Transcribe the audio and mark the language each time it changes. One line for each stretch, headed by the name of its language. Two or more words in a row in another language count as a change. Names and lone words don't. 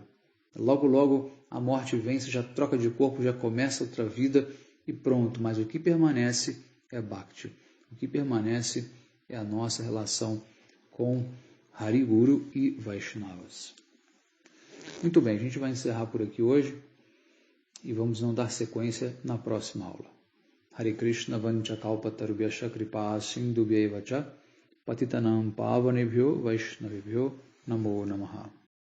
Portuguese: Logo, logo a morte vem, você já troca de corpo, já começa outra vida e pronto. Mas o que permanece é Bhakti. O que permanece é a nossa relação com Hari Guru e Vaishnavas. Muito bem, a gente vai encerrar por aqui hoje e vamos não dar sequência na próxima aula.
Sanskrit: Hare Krishna vanchakalpatarubhyascha kripa sindhubhyaiva cha patitanam pavanebhyo vaishnavibhyo namo namaha.